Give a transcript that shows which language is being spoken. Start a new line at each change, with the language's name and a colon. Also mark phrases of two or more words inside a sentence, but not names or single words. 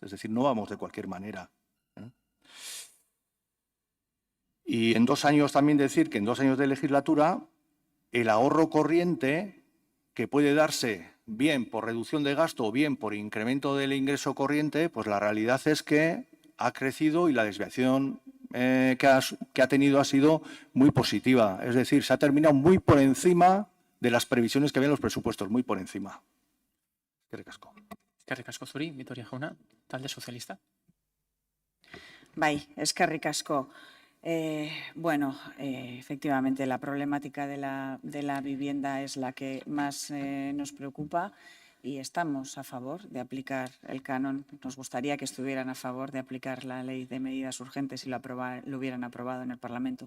Spanish: Es decir, no vamos de cualquier manera. Y en 2 años también decir que en 2 años de legislatura el ahorro corriente que puede darse bien por reducción de gasto o bien por incremento del ingreso corriente, pues la realidad es que ha crecido y la desviación que ha tenido ha sido muy positiva. Es decir, se ha terminado muy por encima de las previsiones que había en los presupuestos, muy por encima.
Basque: Eskerrik asko. Eskerrik asko zuri, Vitoria jauna, talde sozialista. Bai, eskerrik asko.
Spanish: Efectivamente, la problemática de la vivienda es la que más nos preocupa y estamos a favor de aplicar el canon. Nos gustaría que estuvieran a favor de aplicar la ley de medidas urgentes y lo hubieran aprobado en el Parlamento.